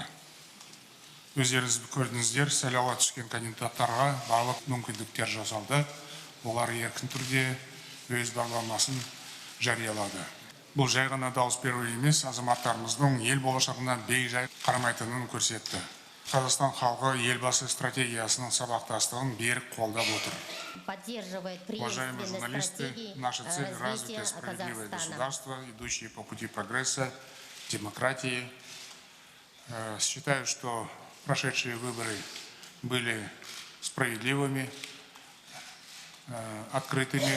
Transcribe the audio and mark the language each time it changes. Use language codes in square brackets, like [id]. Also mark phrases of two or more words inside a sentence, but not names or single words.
[kk] Өздеріңіз көрдіңіздер, сайлауға түскен кандидаттарға барлық мүмкіндіктер жасалды. Олар еркін түрде өз бағдарламасын жариялады. Бұл жай ғана дауыс беру емес, азаматтарымыздың ел болашағына бей-жай қарамайтынын көрсетті. Қазақстан халқы елбасы стратегиясының сабақтастығын берік қолдап отыр. [ru] Уважаемые журналисты, наша цель – развитое справедливое государство, идущее по пути прогресса, демократии. Считаю, что прошедшие выборы были справедливыми, открытыми.